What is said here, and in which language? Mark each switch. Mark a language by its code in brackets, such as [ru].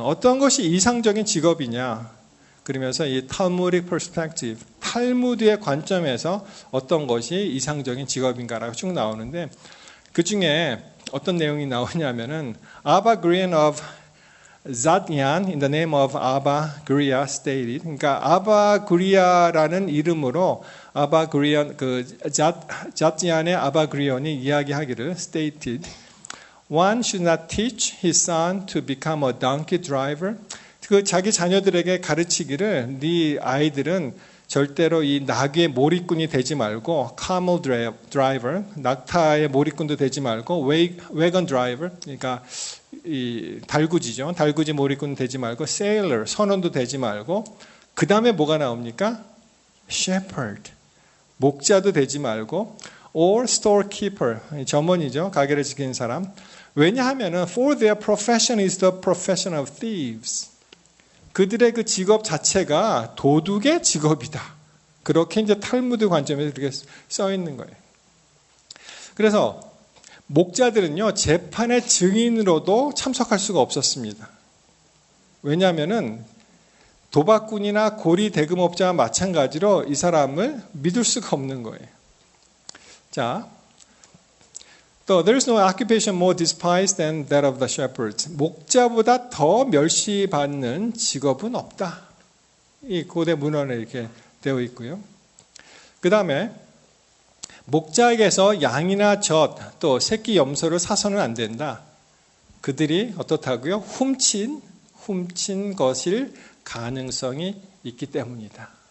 [ko] 어떤 것이 이상적인 직업이냐? 그러면서 이 Talmudic perspective, 탈무드의 관점에서 어떤 것이 이상적인 직업인가라고 쭉 나오는데, 그 중에 어떤 내용이 나오냐면은 [en] Abba Grian of Zadyan in the name of Abba Griya stated. [ko] 그러니까 아바 그리아라는 이름으로 아바 그리안 자티안의 아바 그리온이 이야기하기를 stated. [en] One should not teach his son to become a donkey driver. [ko] 자기 자녀들에게 가르치기를 네 아이들은 절대로 이 나귀의 몰입꾼이 되지 말고 camel driver, 낙타의 몰입꾼도 되지 말고 wagon driver, 그러니까 이 달구지죠. 달구지 몰입꾼 되지 말고 sailor, 선원도 되지 말고, 그 다음에 뭐가 나옵니까? shepherd, 목자도 되지 말고, [en] or storekeeper, [ko] 점원이죠. 가게를 지키는 사람. 왜냐하면은 [en] for their profession is the profession of thieves. [ko] 그들의 그 직업 자체가 도둑의 직업이다. 그렇게 이제 탈무드 관점에서 이렇게 써 있는 거예요. 그래서 목자들은요, 재판의 증인으로도 참석할 수가 없었습니다. 왜냐하면은 도박꾼이나 고리 대금업자와 마찬가지로 이 사람을 믿을 수가 없는 거예요. 자, 또 [en] there is no occupation more despised than that of the shepherds. [ko] 목자보다 더 멸시받는 직업은 없다. 이 고대 문헌에 이렇게 되어 있고요. 그 다음에 목자에게서 양이나 젖 또 새끼 염소를 사서는 안 된다. 그들이 어떻다고요? 훔친 것일 가능성이 있기 때문이다.